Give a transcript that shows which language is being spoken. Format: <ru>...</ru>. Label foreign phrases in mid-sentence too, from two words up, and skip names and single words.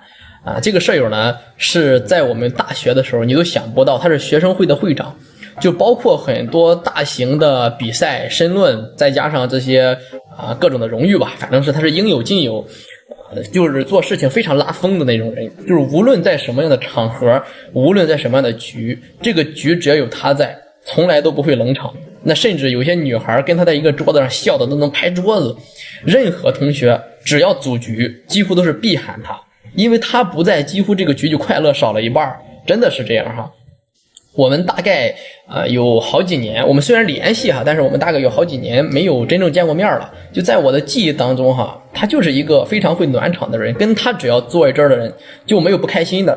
<zh>這個舍友呢是在我們大學的時候你都想不到，他是學生會的會長，就包括很多大型的比賽申論，再加上这些各種的榮譽吧，反正是他是應有盡有，就是做事情非常拉風的那種人，就是無論在什麼樣的場合，無論在什麼樣的局，這個局只要有他在，從來都不會冷場。那甚至有些女孩跟他在一個桌子上笑的都能拍桌子，任何同學只要組局幾乎都是必喊他，因為他不在，幾乎這個局就快樂少了一半，真的是這樣哈。我們大概有好幾年，我們雖然聯繫哈，但是我們大概有好幾年沒有真正見過面了。就在我的記憶當中哈，他就是一個非常會暖場的人，跟他只要坐在這兒的人就沒有不開心的。</zh>